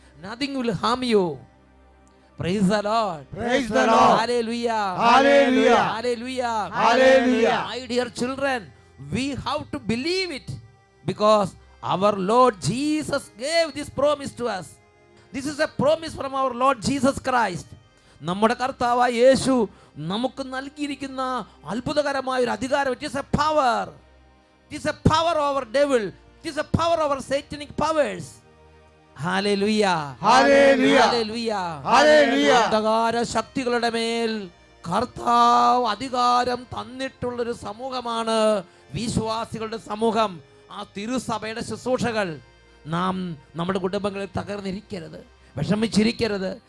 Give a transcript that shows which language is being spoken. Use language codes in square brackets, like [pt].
[en] Nothing will harm you. Praise the Lord. Praise the Lord. Hallelujah. Hallelujah. Hallelujah. Hallelujah. My dear children, we have to believe it because our Lord Jesus gave this promise to us. This is a promise from our Lord Jesus Christ. [ml] നമ്മുടെ കർത്താവായ യേശു നമുക്ക് നൽകിയിരിക്കുന്ന അത്ഭുതകരമായ ഒരു അധികാരം. [en] It is a power. It is a power over devil. It is a power over satanic powers. Hallelujah. Hallelujah. Hallelujah. Hallelujah. [ml] അന്ധകാര ശക്തികളുടെ മേൽ കർത്താവ് അധികാരം തന്നിട്ടുള്ളൊരു സമൂഹമാണ് വിശ്വാസികളുടെ സമൂഹം. ആ തിരുസഭയുടെ ശുശ്രൂഷകൾ നാം നമ്മുടെ കുടുംബങ്ങളിൽ തകർന്നിരിക്കരുത്, വിഷമിച്ചിരിക്കരുത്.